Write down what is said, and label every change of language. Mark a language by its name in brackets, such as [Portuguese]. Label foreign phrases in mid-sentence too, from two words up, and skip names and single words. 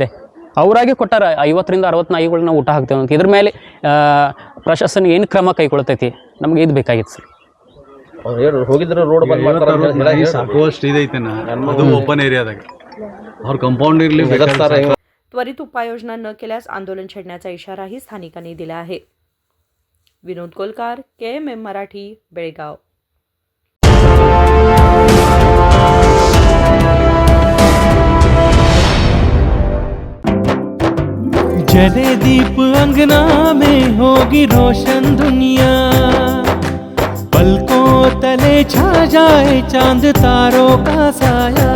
[Kannada] ಅವರಾಗೆ ಕೊಟ್ಟಾರ 50-60 ನಾಯಿಗಳನ್ನ ಊಟ ಹಾಕ್ತೇವೆ ಅಂತ. ಇದ್ರ ಮೇಲೆ ಪ್ರಶಾಸನ ಏನು ಕ್ರಮ ಕೈಗೊಳ್ತೈತಿ? ನಮ್ಗೆ ಇದು ಬೇಕಾಗಿತ್ತು ಸರ್. ಹೋಗಿದ್ರೆ ರೋಡ್ ಬಂದ್ ಮಾಡ್ತಾರೆ. ಸಾಕುವಷ್ಟು ಇದೈತೆ, ಅದು ಓಪನ್ ಏರಿಯಾದಾಗ ಅವ್ರ ಕಂಪೌಂಡ್ ಇರಲಿ. [Marathi] त्वरित उपाययोजना न केल्यास आंदोलन छेडण्याचा इशाराही स्थानिकांनी दिला आहे. विनोद कोलकार, KMM मराठी, बेळगाव. [Hindi] जले दीप अंगना में होगी रोशन दुनिया, पलकों तले छा जाए चांद तारों का साया,